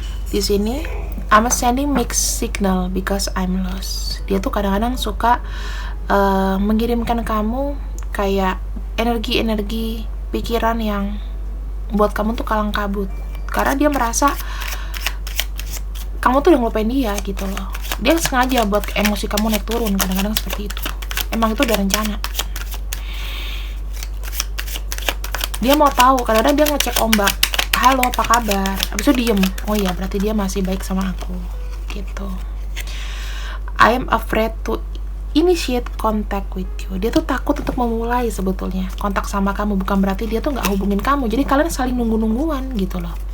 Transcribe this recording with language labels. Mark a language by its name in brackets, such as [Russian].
[Indonesian] Di sini, [English] I'm sending mixed signal because I'm lost. [Indonesian] Dia tuh kadang-kadang suka mengirimkan kamu kayak energi-energi pikiran yang buat kamu tuh kalang kabut, karena dia merasa kamu tuh udah ngelupain dia gitu loh. Dia sengaja buat emosi kamu naik turun, kadang-kadang seperti itu. Emang itu udah rencana. Dia mau tahu, kadang-kadang dia ngecek ombak, halo apa kabar, abis itu diem. Oh iya, berarti dia masih baik sama aku gitu. [English] I am afraid to initiate contact with you. [Indonesian] Dia tuh takut untuk memulai sebetulnya kontak sama kamu, bukan berarti dia tuh nggak hubungin kamu. Jadi kalian saling nunggu-nungguan gitu loh.